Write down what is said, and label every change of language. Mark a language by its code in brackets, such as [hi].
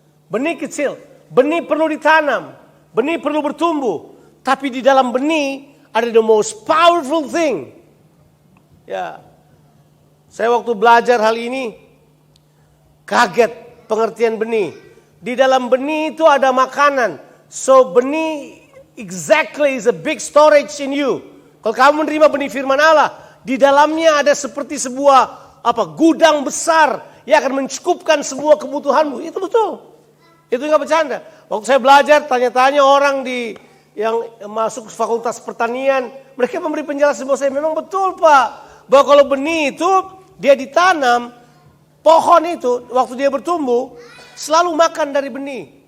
[id] Benih kecil. Benih perlu ditanam. Benih perlu bertumbuh. Tapi di dalam benih ada [en] the most powerful thing. [id] Ya. Saya waktu belajar hal ini kaget pengertian benih. Di dalam benih itu ada makanan. [en] So benih exactly is a big storage in you. [id] Kalau kamu menerima benih firman Allah, di dalamnya ada seperti sebuah gudang besar yang akan mencukupkan semua kebutuhanmu. Itu betul. Itu nggak bercanda. Waktu saya belajar tanya-tanya orang yang masuk fakultas pertanian, mereka memberi penjelasan bahwa saya memang betul Pak, bahwa kalau benih itu dia ditanam, pohon itu waktu dia bertumbuh selalu makan dari benih.